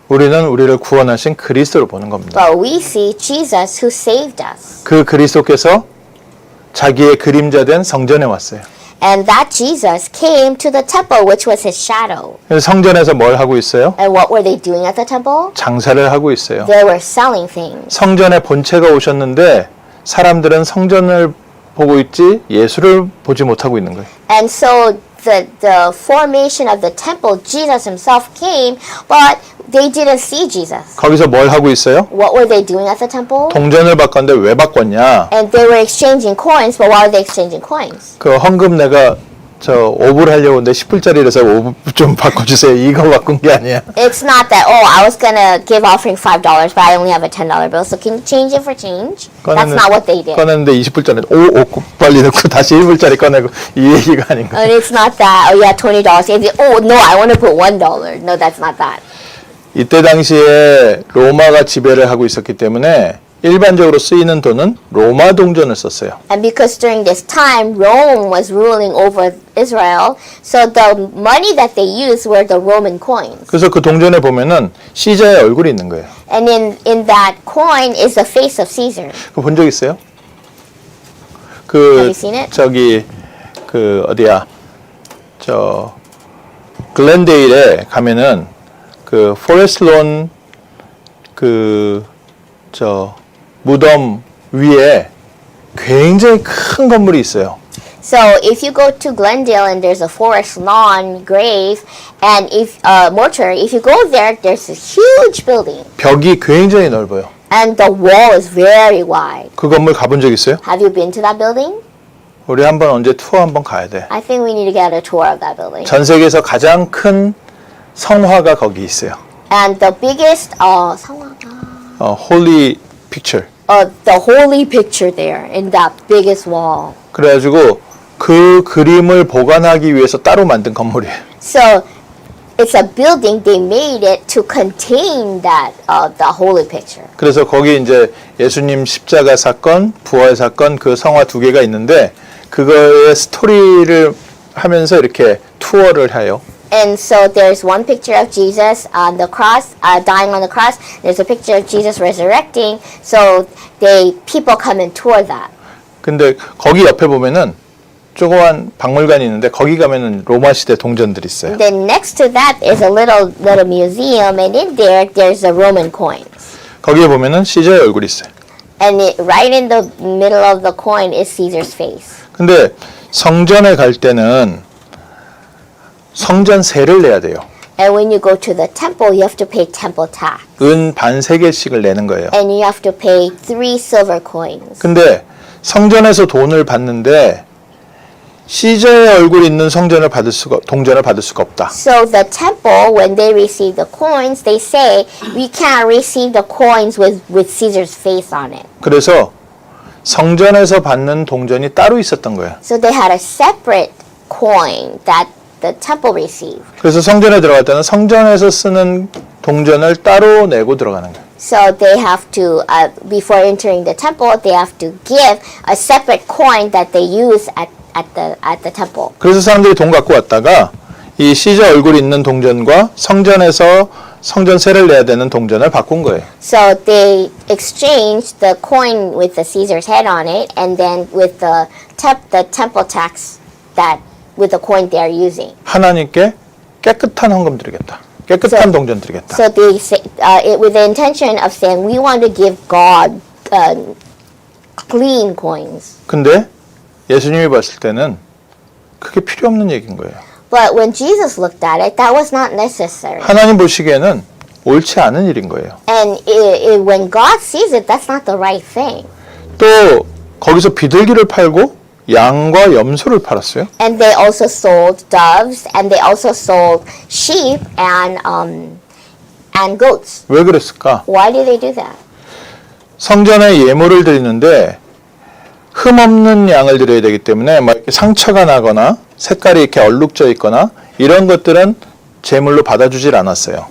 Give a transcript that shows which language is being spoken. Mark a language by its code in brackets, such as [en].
[ko] 우리는 우리를 구원하신 그리스도를 보는 겁니다. [en] But we see Jesus who saved us. [ko] 그 그리스도께서 자기의 그림자된 성전에 왔어요. [en] And that Jesus came to the temple, which was his shadow. [ko] 그래서 성전에서 뭘 하고 있어요? [en] And what were they doing at the temple? [ko] 장사를 하고 있어요. [en] They were selling things. [ko] 성전의 본체가 오셨는데 사람들은 성전을 보고 있지 예수를 보지 못하고 있는 거예요. [en] And so the formation of the temple, Jesus himself came, but they didn't see Jesus. [ko] 거기서 뭘 하고 있어요? [en] What were they doing at the temple? [ko] 동전을 바꿨는데 왜 바꿨냐? [en] And they were exchanging coins, but why are they exchanging coins? [ko] 그 헌금 내가 저 5불 하려고 했는데 10불짜리라서 5불 좀 바꿔주세요. 이거 바꾼 게 아니야. [en] It's not that, oh, I was gonna give offering $5, but I only have a $10 bill, so can you change it for change? That's not what they did. [ko] 꺼냈는데 20불짜리 빨리 넣고 다시 1불짜리 꺼내고 이 얘기가 아닌 거예요. [en] And it's not that, oh yeah, $20. Oh no, I want to put $1. No, that's not that. [ko] 이때 당시에 로마가 지배를 하고 있었기 때문에 일반적으로 쓰이는 돈은 로마 동전을 썼어요. [en] And because during this time, Rome was ruling over Israel, so the money that they used were the Roman coins. [ko] 그래서 그 동전에 보면은 시자의 얼굴이 있는 거예요. [en] And in that coin is the face of Caesar. [ko] 그거 본 적 있어요? [en] Have you seen it? [ko] 저기 그 어디야? 저 글렌데일에 가면은 그 포레스트 론 그 저 무덤 위에 굉장히 큰 건물이 있어요. [en] So if you go to Glendale and there's a Forest Lawn grave, and if mortuary, if you go there, there's a huge building, [ko] 벽이 굉장히 넓어요. [en] and the wall is very wide. [ko] 그 건물 가본 적 있어요? [en] Have you been to that building? [ko] 우리 한번 언제 투어 한번 가야 돼. [en] I think we need to get a tour of that building. [ko] 전 세계에서 가장 큰 성화가 거기 있어요. [en] And the biggest 홀리 픽처. the holy picture there in that biggest wall. [ko] 그래가지고 그 그림을 보관하기 위해서 따로 만든 건물이에요. [en] So it's a building they made it to contain that the holy picture. [ko] 그래서 거기 이제 예수님 십자가 사건, 부활 사건 그 성화 두 개가 있는데 그거의 스토리를 하면서 이렇게 투어를 해요. [en] And so there's one picture of Jesus on the cross, dying on the cross. There's a picture of Jesus resurrecting. So people come and tour that. [ko] 근데 거기 옆에 보면은 조그만 박물관이 있는데 거기 가면은 로마 시대 동전들이 있어요. [en] And then next to that is a little museum, and in there there's the Roman coins. [ko] 거기에 보면은 시저의 얼굴이 있어요. [en] And right in the middle of the coin is Caesar's face. [ko] 근데 성전에 갈 때는 성전세를 내야 돼요. [en] And when you go to the temple, you have to pay temple tax. [ko] 은 반 세 개씩을 내는 거예요. [en] And you have to pay 3 silver coins. [ko] 근데 성전에서 돈을 받는데 시저의 얼굴이 있는 동전을 받을 수가 없다. [en] So the temple, when they receive the coins, they say we can't receive the coins with Caesar's face on it. [ko] 그래서 성전에서 받는 동전이 따로 있었던 거예요. [en] So they had a separate coin that the temple received. [ko] 그래서 성전에 들어갈 때는 성전에서 쓰는 동전을 따로 내고 들어가는 거예요. [en] So they have to, before entering the temple, they have to give a separate coin that they use at the temple. [ko] 그래서 사람들이 돈 갖고 왔다가 이 시저 얼굴이 있는 동전과 성전에서 성전세를 내야 되는 동전을 바꾼 거예요. [en] So they exchanged the coin with the Caesar's head on it, and then with the temple tax that with the coin they are using. [ko] 하나님께 깨끗한 헌금 드리겠다. 깨끗한 동전 드리겠다. [en] So they say, with the intention of saying we want to give God clean coins. [ko] 근데 예수님이 봤을 때는 그게 필요 없는 얘기인 거예요. [en] But when Jesus looked at it, that was not necessary. [ko] 하나님 보시기에는 옳지 않은 일인 거예요. [en] And when God sees it, that's not the right thing. [ko] 또 거기서 비둘기를 팔고 양과 염소를 팔았어요. [en] And they also sold doves, and they also sold sheep and goats. [ko] 왜 그랬을까? [en] Why did they do that? [ko] 성전에 예물을 드리는데 흠 없는 양을 드려야 되기 때문에 막 이렇게 상처가 나거나 색깔이 이렇게 얼룩져 있거나 이런 것들은 제물로 받아주질 않았어요.